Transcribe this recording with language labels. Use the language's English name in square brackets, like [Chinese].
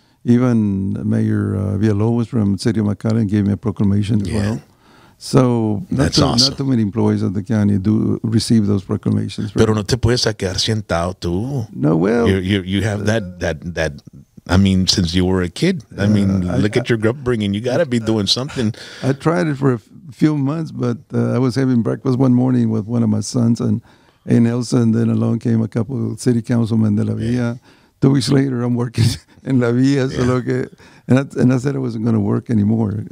[English] Even Mayor Villalobos from the city of McAllen gave me a proclamation as well. So that's awesome. Not too many employees of the county do receive those proclamations. [Spanish] Pero no te puedes quedar sentado tú. [English] No, well, you have that. I mean, since you were a kid. I mean, look at your upbringing. You got to be doing something. I tried it for a few months, but I was having breakfast one morning with one of my sons and Elsa, and then along came a couple of city councilmen de la Villa. 2 weeks later, I'm working in La Villa, and I said I wasn't going to work anymore.